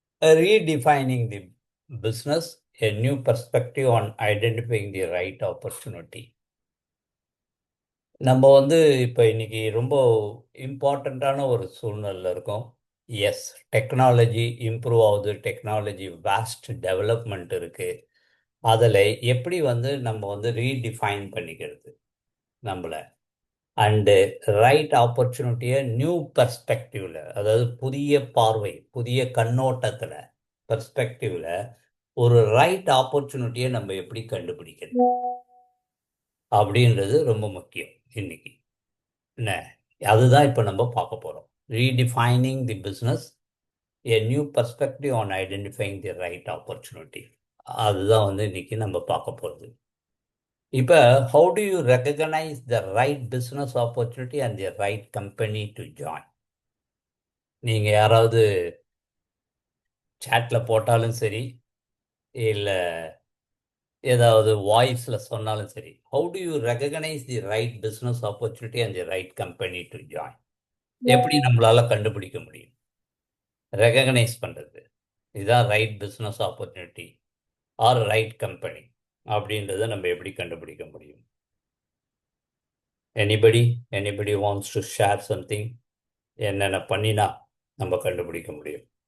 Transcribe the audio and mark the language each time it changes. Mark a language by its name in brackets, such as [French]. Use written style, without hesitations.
[English] Redefining the business, a new perspective on identifying the right opportunity. [Tamil] நம்ம இப்போ இன்னைக்கு ரொம்ப இம்பார்ட்டண்ட்டான ஒரு சூழ்நிலையில் இருக்கோம். எஸ், டெக்னாலஜி இம்ப்ரூவ் ஆகுது, டெக்னாலஜி வாஸ்ட் டெவலப்மெண்ட் இருக்கு. அதில் எப்படி நம்ம ரீடிஃபைன் பண்ணிக்கிறது நம்மளை அண்டு ரைட் ஆப்பர்ச்சுனிட்டியை நியூ பெர்ஸ்பெக்டிவ்ல, அதாவது புதிய பார்வை, புதிய கண்ணோட்டத்தில் பெர்ஸ்பெக்டிவ்ல ஒரு ரைட் ஆப்பர்ச்சுனிட்டியை நம்ம எப்படி கண்டுபிடிக்கிறது அப்படின்றது ரொம்ப முக்கியம் இன்னைக்கு. என்ன, அதுதான் இப்போ நம்ம பார்க்க போகிறோம். [English] Redefining the business, a new perspective on identifying the right opportunity. [Tamil] அதுதான் இன்னைக்கு நம்ம பார்க்க போகிறது. [English] இப்போ how do you recognize the right business opportunity and the right company to join? [Tamil] நீங்கள் யாராவது சேட்டில் போட்டாலும் சரி, இல்லை ஏதாவது வாய்ஸில் சொன்னாலும் சரி, [English] how do you recognize the right business opportunity and the right company to join? [Tamil] எப்படி நம்மளால கண்டுபிடிக்க முடியும்? ரெகக்னைஸ் பண்ணுறது, இதுதான் right business opportunity R right company அப்படின்றத நம்ம எப்படி கண்டுபிடிக்க முடியும்? [English] Anybody wants to share something? [Tamil] என்னென்ன பண்ணினா நம்ம கண்டுபிடிக்க முடியும்?